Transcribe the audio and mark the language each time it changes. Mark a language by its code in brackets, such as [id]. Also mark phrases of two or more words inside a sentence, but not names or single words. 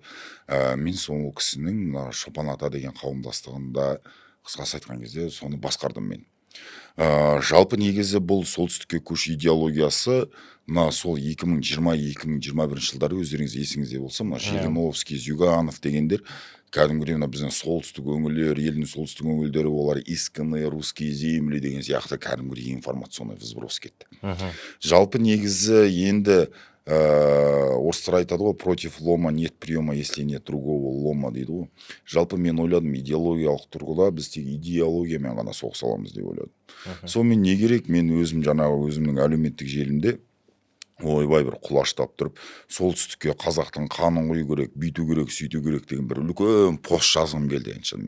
[kk] Мен сол кісінің Шопан ата деген қауымдастығында, қысқасы айтқан кезде, соны басқардым мен. Жалпы негізі бұл солтүстікке көшу идеологиясы мына сол 2020-2021 жылдары өздеріңіз есіңізде болса, мына Жириновский, Зюганов дегендер кәдімгідей мына біздің солтүстік өңірлер, елдің солтүстік өңірлері, олар [ru] исконные русские земли [kk] деген сияқты кәдімгідей [ru] информационный взброс [kk] кетті. Жалпы негізі енді орыстар айтады ғой, [ru] против лома нет приема, если нет другого лома [kk] дейді ғой. Жалпы мен ойладым, идеологиялық тұрғыда біз тек идеологиямен ғана соғыса аламыз деп ойладым. Сонымен не керек, мен өзім жаңағы өзімнің әлеуметтік желімде ойбай бір құлаштап тұрып, солтүстікке қазақтың қанын құю керек, бүйту керек, сөйту керек деген бір үлкен пост жазғым келді шынымен.